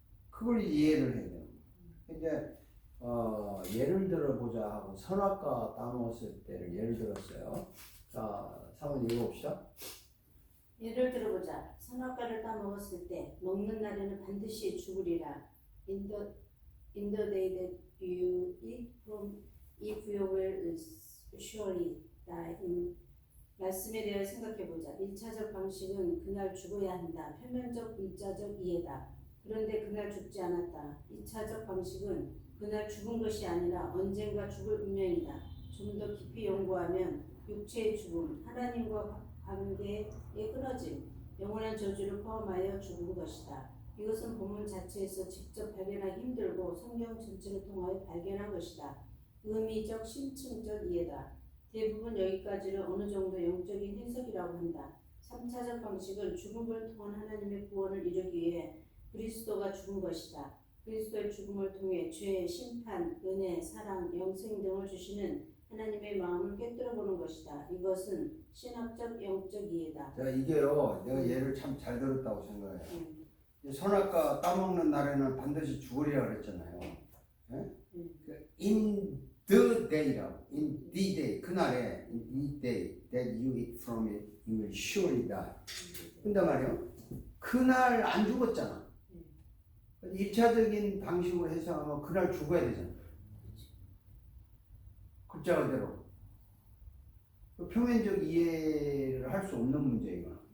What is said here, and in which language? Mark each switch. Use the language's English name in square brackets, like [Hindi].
[Korean] 그걸 이해를 해야 돼요. 이제 예를 들어보자 하고 선악과 따먹었을 때를 예를 들었어요. 자, 한번 읽어봅시다. 예를 들어보자. 선악과를 따먹었을 때 먹는 날에는 반드시 죽으리라. [English] In the day that you eat from if you will surely die. [Korean] 말씀에 대해 생각해보자. 1차적 방식은 그날 죽어야 한다. 표면적 문자적 이해다. 그런데 그날 죽지 않았다. 2차적 방식은 그날 죽은 것이 아니라 언젠가 죽을 운명이다. 좀 더 깊이 연구하면 육체의 죽음, 하나님과 관계의 끊어짐, 영원한 저주를 포함하여 죽은 것이다. 이것은 본문 자체에서 직접 발견하기 힘들고 성경 전체를 통하여 발견한 것이다. 의미적, 심층적 이해다. 대부분 여기까지를 어느 정도 영적인 해석이라고 한다. 3차적 방식은 죽음을 통한 하나님의 구원을 이루기 위해 그리스도가 죽은 것이다. 그리스도의 죽음을 통해 죄, 심판, 은혜, 사랑, 영생 등을 주시는 하나님의 마음을 꿰뚫어보는 것이다. 이것은 신학적, 영적 이해다. 자, 이게요, 내가 얘를 참 잘 들었다고 생각해요. 선악과 따먹는 날에는 반드시 죽으리라 그랬잖아요. 예? [English] In the day라고, in the day, [Korean] 그날에, [English] in the day that you eat from it, you will surely die. [Korean] 근데 말이요, 그날 안 죽었잖아. 1차적인 방식으로 해석하면 그날 죽어야 되잖아. 글자 그대로. 표면적 이해를 할 수 없는 문제이거.